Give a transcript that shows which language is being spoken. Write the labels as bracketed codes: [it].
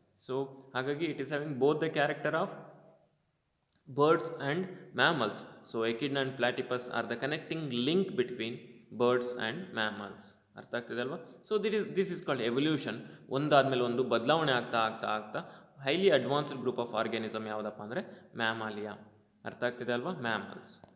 [en] So ಹಾಗಾಗಿ it is having both the character of birds and mammals. So echidna and platypus are the connecting link between birds and mammals. [kn] ಅರ್ಥ ಆಗ್ತಿದೆ ಅಲ್ವಾ? [en] So this is called evolution. [kn] ಒಂದಾದ್ಮೇಲೆ ಒಂದು ಬದಲಾವಣೆ ಆಗ್ತಾ ಆಗ್ತಾ ಆಗ್ತಾ [en] highly advanced group of organism [kn] ಯಾವುದಪ್ಪ ಅಂದರೆ ಮ್ಯಾಮಾಲಿಯಾ. ಅರ್ಥ ಆಗ್ತಿದೆ ಅಲ್ವಾ? ಮ್ಯಾಮಲ್ಸ್.